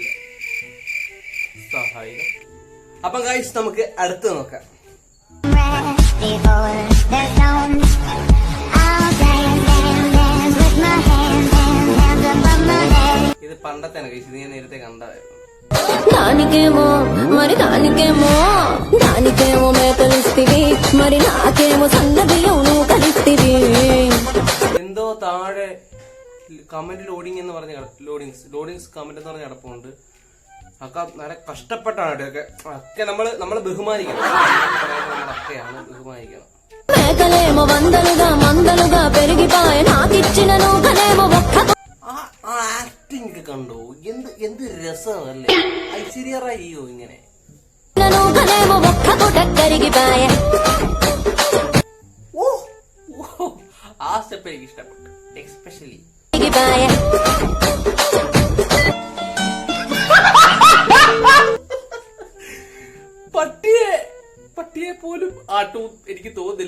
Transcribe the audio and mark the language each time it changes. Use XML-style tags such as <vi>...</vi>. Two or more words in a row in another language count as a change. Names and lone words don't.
<ml>സഹായിക്കും. അപ്പൊ ഗൈസ് നമുക്ക് അടുത്ത് നോക്കാം. ഇത് പണ്ടത്തെ ഗൈസ്, ഇത് ഞാൻ നേരത്തെ കണ്ടായിരുന്നു.</ml> <te>దానికేమో మరి దానికేమో మేకలిస్తివి మరి నాకేమో సన్నబియ్యం కలిస్తివి.</te> <ml>എന്തോ താഴെ</ml> <en>comment loading</en> <ml>എന്ന് പറഞ്ഞ</ml> <en>loadings comment</en> <ml>എന്ന് പറഞ്ഞ കിടപ്പുണ്ട്. അക്ക നല്ല കഷ്ടപ്പെട്ടാണ് ഇതൊക്കെ. ഒക്കെ നമ്മള് ബഹുമാനിക്കണം. അക്കയാണ് ബഹുമാനിക്കണം.</ml> <te>మేకలేమో మందలుగా పెరిగిపాయ నాకిచ్చిన నూకలేమో ఒక్క</te> <ml>ആക്ടിങ് ഒക്കെ കണ്ടോ? എന്ത് രസമല്ലേ ഐശ്വര്യ റായിയോ ഇങ്ങനെ. ആ സ്റ്റെപ്പ് എനിക്ക് ഇഷ്ടപ്പെട്ടു എക്സ്പെഷ്യലി. പട്ടിയെ പോലും ആട്ടവും എനിക്ക് തോന്നുന്നില്ല.</ml>